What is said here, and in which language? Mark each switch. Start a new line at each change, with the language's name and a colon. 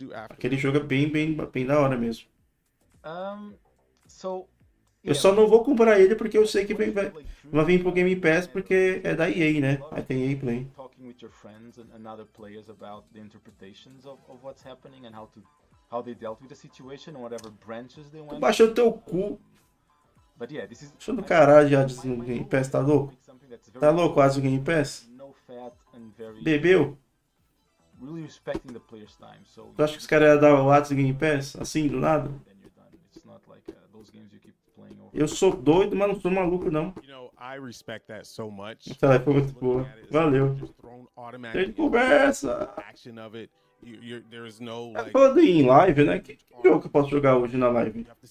Portuguese: Aquele jogo é bem da hora mesmo. Eu só não vou comprar ele porque eu sei que vai vir pro Game Pass porque é da EA, né? Aí tem EA Play.
English: Talking with your friends and other players about the interpretations of what's happening and how they dealt with the situation and whatever branches they went.
Portuguese: Baixou teu cu.
English: But yeah, this is
Portuguese: Deixa do caralho já no Game Pass, tá louco? Tá louco quase o Game Pass? Bebeu?
English: Really respecting the player's time. So
Portuguese: Tu acha que os caras iam dar o WhatsApp do Game Pass? Assim, do nada?
English: it's not like those games you keep playing over.
Portuguese: Eu sou doido, mas não sou maluco, não.
English: I respect that so much.
Portuguese: Essa foi muito boa. Valeu. Tem conversa.
English: Action of it. There's no
Portuguese: Tá falando em live, né? Que jogo que eu posso jogar hoje na live?